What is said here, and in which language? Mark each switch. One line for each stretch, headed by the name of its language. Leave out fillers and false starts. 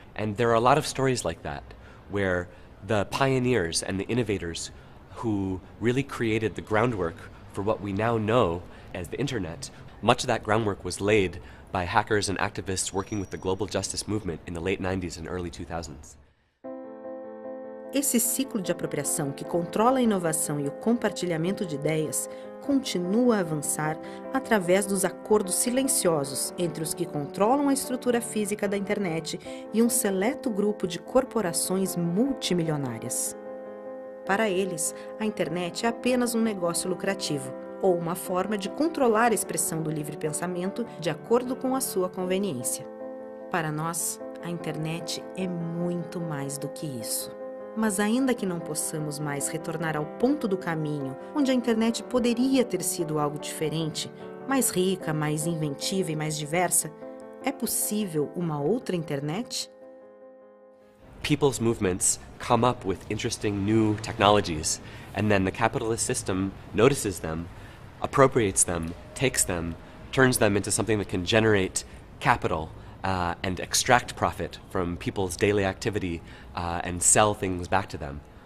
English: And there are a lot of stories like that, where the pioneers and the innovators who really created the groundwork for what we now know as the internet, much of that groundwork was laid by hackers and activists working with the global justice movement in the late 90s and early 2000s.
Portuguese: Esse ciclo de apropriação que controla a inovação e o compartilhamento de ideias continua a avançar através dos acordos silenciosos entre os que controlam a estrutura física da internet e um seleto grupo de corporações multimilionárias. Para eles, a internet é apenas um negócio lucrativo ou uma forma de controlar a expressão do livre pensamento de acordo com a sua conveniência. Para nós, a internet é muito mais do que isso. Mas ainda que não possamos mais retornar ao ponto do caminho onde a internet poderia ter sido algo diferente, mais rica, mais inventiva e mais diversa, é possível uma outra internet?
English: People's movements come up with interesting new technologies, and then the capitalist system notices them, appropriates them, takes them, turns them into something that can generate capital and extract profit from people's daily activity and sell things back to them.